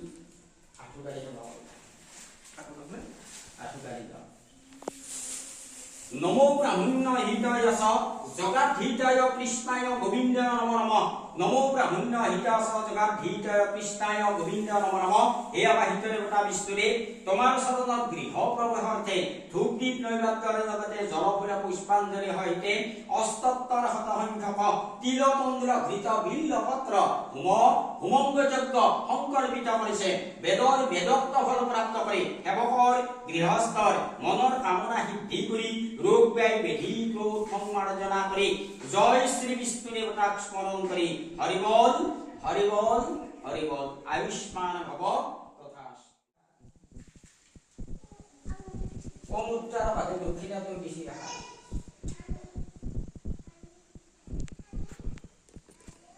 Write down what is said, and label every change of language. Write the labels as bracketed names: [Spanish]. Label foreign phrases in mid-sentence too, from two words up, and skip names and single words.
[Sanskrit] নমো ব্রাহ্মণ্য হৃদয়স জগাধীতায় কৃষ্ণায় গোবিন্দায় নমো নমঃ নমো ব্রাহ্মণ্য হৃদয়স জগাধীতায় কৃষ্ণায় গোবিন্দায় নমো নমঃ হে আবাহিত দেবতা [Assamese] বিষ্ণুরে তোমার শরণ গৃহ প্রবেশার্থে ধূপ দীপ নৈবেদ্যৰ লগতে জলফুল পুষ্পাঞ্জলি সহিতে অস্তত্তৰ শতসংখ্যক তিলতন্দ্ৰ ঘৃত বিল্লপত্ৰ হুমঙ্গ যজ্ঞ সংকল্পিত কৰিছে বেদোক্ত ফল প্ৰাপ্ত কৰি সেৱকৰ গৃহস্থৰ মনৰ কামনা সিদ্ধি কৰি ৰোগ ব্যয় বেধি ক্ৰোধ সংমাৰ্জনা কৰি জয় শ্রী বিষ্ণু দেবতাক স্মরণ কৰি হরি বল হরি বল হরি বল [Sanskrit] আয়ুষ্মান ভব তথাস্তু [Assamese] ওম উত্তর ভাগে দক্ষিণাতে বেশি রাখা